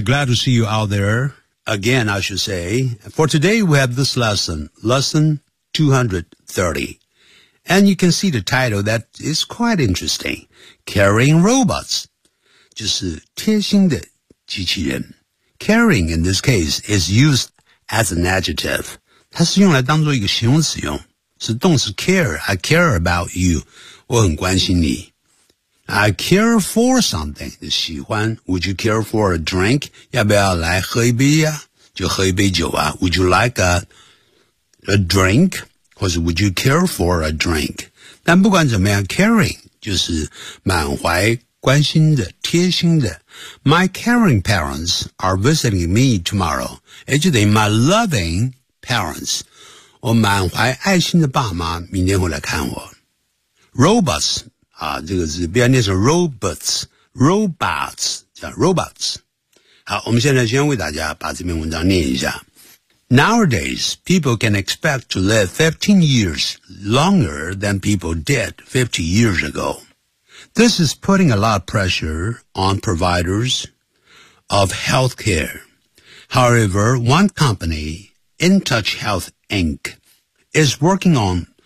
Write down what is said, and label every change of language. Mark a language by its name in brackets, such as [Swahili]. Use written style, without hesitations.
[English] Glad to see you out there again, I should say. For today, we have this lesson, lesson 230. And you can see the title that is quite interesting. Caring Robots. [Chinese] 就是贴心的机器人。 [English] Caring, in this case, is used as an adjective. [Chinese] 它是用来当作一个形容词用。是动词 care. [English] I care about you. [Chinese] 我很关心你。 [English] I care for something, [Chinese] 喜欢 [English] would you care for a drink? [Chinese] 要不要来喝一杯呀、啊、就喝一杯酒啊 [English] would you like a drink? [Chinese] 或是 [English] would you care for a drink? [Chinese] 但不管怎么样 caring 就是满怀关心的贴心的 [English] My caring parents are visiting me tomorrow, [Chinese] 也就等于 [English] my loving parents, [Chinese] 我满怀爱心的爸妈明天会来看我。 Robots,啊，这个字不要念成 robots 叫 robots。好，我们现在先为大家把这篇文章念一下。 [English] Nowadays, people can expect to live 15 years longer than people did 50 years ago. This is putting a lot of pressure on providers of healthcare. However, one company, InTouch Health Inc., is working on.